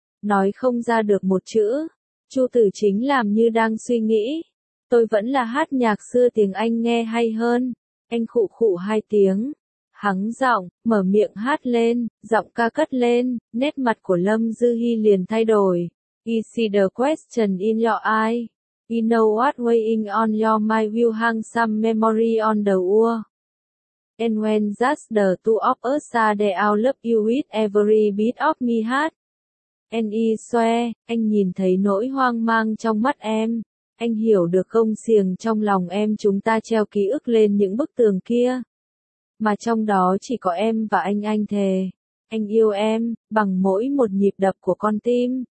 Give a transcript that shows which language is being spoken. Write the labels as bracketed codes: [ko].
[vi] nói không ra được một chữ. Chu Tử Chính làm như đang suy nghĩ. Tôi vẫn là hát nhạc xưa tiếng Anh nghe hay hơn. Anh khụ khụ hai tiếng. Hắng giọng, mở miệng hát lên, giọng ca cất lên, nét mặt của Lâm Dư Hi liền thay đổi. [en] I see the question in your eye. I know what's weighing on your mind will hang some memory on the wall. And when just the two of us are there, I'll love you with every beat of me heart. And I swear, [vi] anh nhìn thấy nỗi hoang mang trong mắt em. Anh hiểu được không, xiềng trong lòng em chúng ta treo ký ức lên những bức tường kia. Mà trong đó chỉ có em và anh thề. Anh yêu em, bằng mỗi một nhịp đập của con tim.